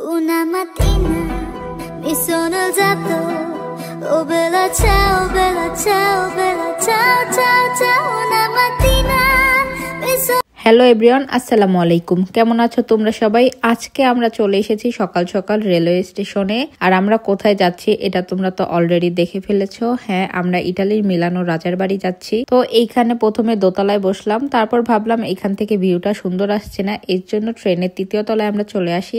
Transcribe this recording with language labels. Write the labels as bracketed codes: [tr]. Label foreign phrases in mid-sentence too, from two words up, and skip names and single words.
[it] Una mattina mi sono alzato, oh bella ciao, bella ciao, bella ciao, ciao, ciao. Una mattina mi sono [en] hello everyone, [ar] السلام عليكم. [bn] কেমন আছো তোমরা সবাই? আজকে আমরা চলে এসেছি সকাল সকাল রেলওয়ে স্টেশনে। আর আমরা কোথায় যাচ্ছি এটা তোমরা তো অলরেডি দেখে ফেলেছো। হ্যাঁ, আমরা ইটালির মিলানো রাজার বাড়ি যাচ্ছি। তো এইখানে প্রথমে দোতলায় বসলাম, তারপর ভাবলাম এখান থেকে ভিউটা সুন্দর আসছে না, এর জন্য ট্রেনের তৃতীয় তলায় আমরা চলে আসি।